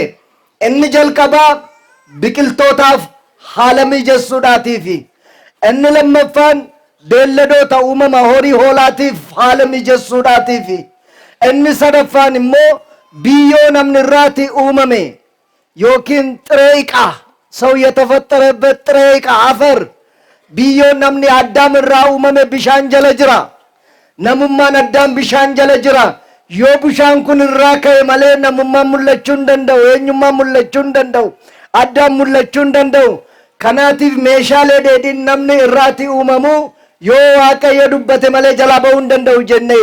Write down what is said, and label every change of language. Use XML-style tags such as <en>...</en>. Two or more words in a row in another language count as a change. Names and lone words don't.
<om>Inni jalqabaa biqiltootaaf haala mijessuudhaatii fi inni lammaffaan beelladoota uumama horii hoolaatiif haala mijessuudhaatii fi inni sadaffaan immoo biyyoo namni irraati uumame yookiin</om> <am>ጥሬ ዕቃ ሰው የተፈጠረበት ጥሬ ዕቃ አፈር</am> <om>biyyoo namni addaam irraa uumame bishaan jala jira. Namummaan addaam bishaan jala jira. Yoo bishaan kun irraa ka'e malee namummaan mul'achuu hin danda'u, eenyummaan mul'achuu hin danda'u, addaan mul'achuu hin danda'u. Kanaatiif meeshaalee dheedhiin namni irraati uumamu yoo waaqayyo dubbate malee jalaa ba'uu hin danda'u jenne.</om>